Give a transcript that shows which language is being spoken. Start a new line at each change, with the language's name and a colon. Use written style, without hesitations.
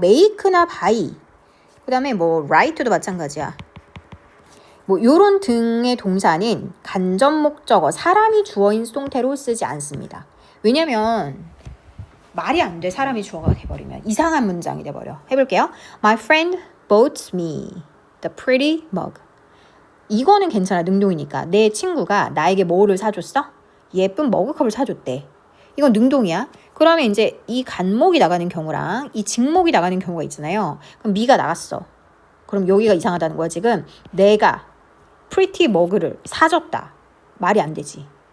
Korean: make나 buy. 그 다음에 뭐 write도 마찬가지야. 뭐 요런 등의 동사는 간접 목적어, 사람이 주어인 수동태로 쓰지 않습니다. 왜냐면 말이 안 돼. 사람이 주어가 돼버리면 이상한 문장이 돼버려. 해볼게요.
English: My friend bought me the pretty mug.
Korean: 이거는 괜찮아. 능동이니까. 내 친구가 나에게 뭐를 사줬어? 예쁜 머그컵을 사줬대. 이건 능동이야. 그러면 이제 이 간목이 나가는 경우랑 이 직목이 나가는 경우가 있잖아요. 그럼 me가 나갔어. 그럼 여기가 이상하다는 거야. 지금 내가 pretty mug를 사줬다. 말이 안 되지.